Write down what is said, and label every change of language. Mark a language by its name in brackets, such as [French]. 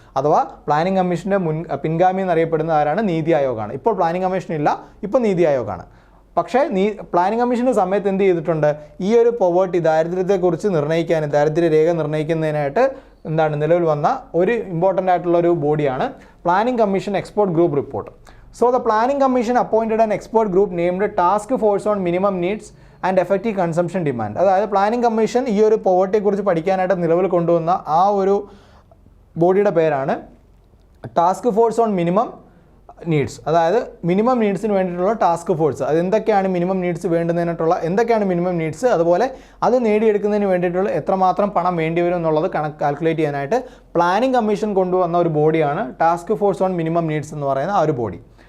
[Malayalam] അഥവാ പ്ലാനിംഗ് കമ്മീഷൻ്റെ പിൻഗാമി എന്നറിയപ്പെടുന്ന ആരാണ്? നീതി ആയോഗാണ്. ഇപ്പോൾ പ്ലാനിംഗ് കമ്മീഷൻ ഇല്ല, ഇപ്പോൾ നീതി ആയോഗാണ്. പക്ഷേ പ്ലാനിംഗ് കമ്മീഷൻ്റെ സമയത്ത് എന്ത് ചെയ്തിട്ടുണ്ട്? ഈ ഒരു പോവേർട്ടി, ദാരിദ്ര്യത്തെക്കുറിച്ച് നിർണ്ണയിക്കാനും ദാരിദ്ര്യ രേഖ നിർണ്ണയിക്കുന്നതിനായിട്ട് എന്താണ് നിലവിൽ വന്ന ഒരു ഇമ്പോർട്ടൻ്റ് ആയിട്ടുള്ള ഒരു ബോഡിയാണ് planning commission expert group report. [English] So the planning commission appointed an expert group named task force on minimum needs and effective consumption demand. [Malayalam] അതായത് പ്ലാനിംഗ് കമ്മീഷൻ ഈ ഒരു പോവർട്ടിയെക്കുറിച്ച് പഠിക്കാനായിട്ട് നിലവിൽ കൊണ്ടുവന്ന ആ ഒരു ബോഡിയുടെ പേരാണ് task force on minimum needs. അതായത് മിനിമം നീഡ്സിന് വേണ്ടിയിട്ടുള്ള ടാസ്ക് ഫോഴ്സ്, അത് എന്തൊക്കെയാണ് മിനിമം നീഡ്സ് വേണ്ടുന്നതിനായിട്ടുള്ള എന്തൊക്കെയാണ് മിനിമം നീഡ്സ്, അതുപോലെ അത് നേടിയെടുക്കുന്നതിന് വേണ്ടിയിട്ടുള്ള എത്രമാത്രം പണം വേണ്ടി വരും എന്നുള്ളത് കാൽക്കുലേറ്റ് ചെയ്യാനായിട്ട് പ്ലാനിംഗ് കമ്മീഷൻ കൊണ്ടുവന്ന ഒരു ബോഡിയാണ് task force on minimum needs എന്ന് പറയുന്ന ആ ഒരു ബോഡി.